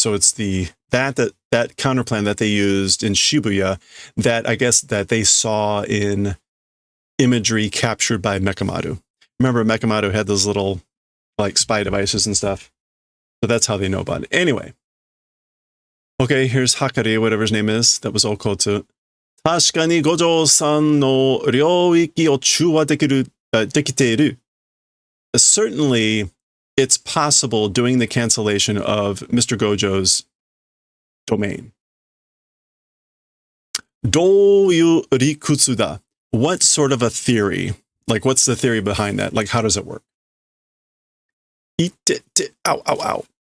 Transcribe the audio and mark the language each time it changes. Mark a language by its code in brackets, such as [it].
[en] So it's that counterplan that they used in Shibuya that I guess that they saw in imagery captured by Mekamaru. Remember, Mekamaru had those little like spy devices and stuff. So that's how they know about it. Anyway. Okay, here's Hakari, whatever his name is. That was Okotsu. [ja] 確かに五条さんの領域を中和できている. [en] Certainly, it's possible doing the cancellation of Mr. Gojo's domain. [ja] どういう理屈だ? [en] What sort of a theory? Like, what's the theory behind that? Like, how does it work? Ow, ow, ow.